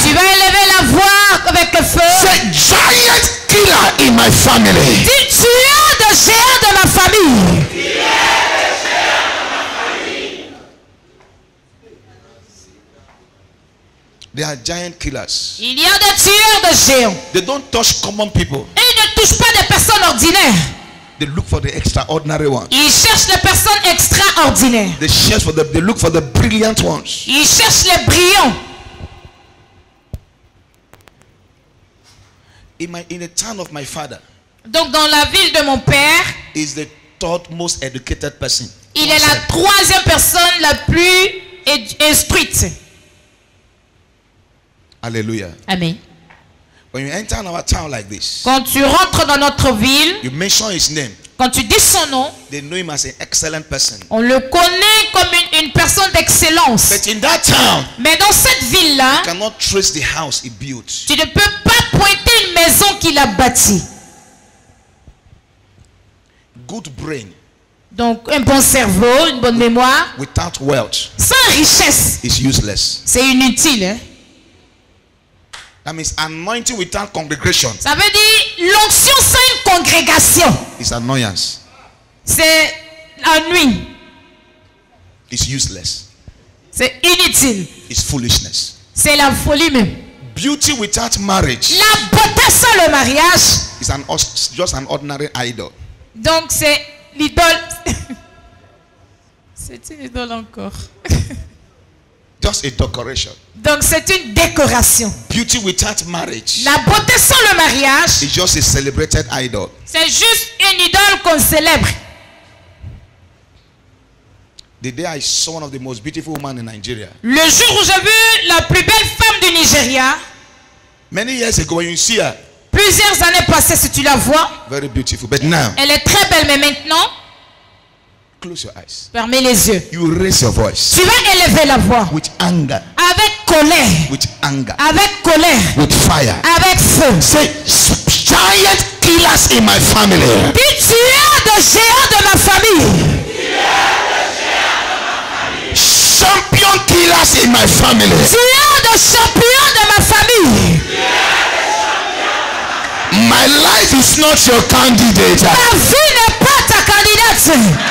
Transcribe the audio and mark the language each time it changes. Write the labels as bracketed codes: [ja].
[fr] Tu vas élever la voix avec le feu. [en] Say, giant killer in my family. [fr] Dis, tueur de géants de ma famille. [en] They are giant killers. [fr] Il y a des tueurs de géants. [en] They don't touch common people. [fr] Et ils ne touchent pas des personnes ordinaires. [en] They look for the extraordinary ones. [fr] Ils cherchent les personnes extraordinaires. [en] They look for the brilliant ones. [fr] Ils cherchent les brillants. [en] In the town of my father. [fr] Donc dans la ville de mon père, [en] is the third most educated person. [fr] Il est la troisième personne la plus instruite. [en] Hallelujah. [fr] Amen. [en] When you enter in our town like this, [fr] Quand tu rentres dans notre ville, [en] you mention his name. [fr] quand tu dis son nom, [en] They know him as an excellent person. [fr] on le connaît comme une personne d'excellence. [en] But in that town, [fr] Mais dans cette ville-là, [en] you cannot trace the house he built. [fr] tu ne peux pas pointer une maison qu'il a bâtie. [en] Good brain [fr] Donc un bon cerveau, une bonne mémoire, [en] without wealth [fr] sans richesse, [en] is useless. [fr] c'est inutile. Hein? [en] That means anointing without congregation [fr] Ça veut dire l'onction sans une congrégation. [en] is annoyance. [fr] C'est l'ennui. [en] It's useless. [fr] C'est inutile. [en] It's foolishness. [fr] C'est la folie même. [en] Beauty without marriage [fr] La beauté sans le mariage. [en] is just an ordinary idol. [fr] Donc c'est l'idole. C'est une idole encore. [en] Just a decoration. [fr] Donc c'est une décoration. [en] Beauty without marriage [fr] La beauté sans le mariage, [en] is just a celebrated idol. [fr] c'est juste une idole qu'on célèbre. [en] The day I saw one of the most beautiful women in Nigeria, [fr] Le jour où j'ai vu la plus belle femme du Nigeria, [en] many years ago, when you see her, [fr] plusieurs années passées, si tu la vois, [en] very beautiful. But now, [fr] elle est très belle, mais maintenant, [en] close your eyes. [fr] fermez les yeux. [en] You raise your voice [fr] Tu vas élever la voix [en] with anger, [fr] avec colère, [en] with anger, [fr] avec colère, [en] with fire. [fr] avec feu. [en] Say, giant killers in my family. [fr] Dis, tu es de géants de ma famille. [en] Champion killers in my family. [fr] Tu es de champions de ma famille. [en] My life is not your candidate. [fr] Ta vie n'est pas ta candidate.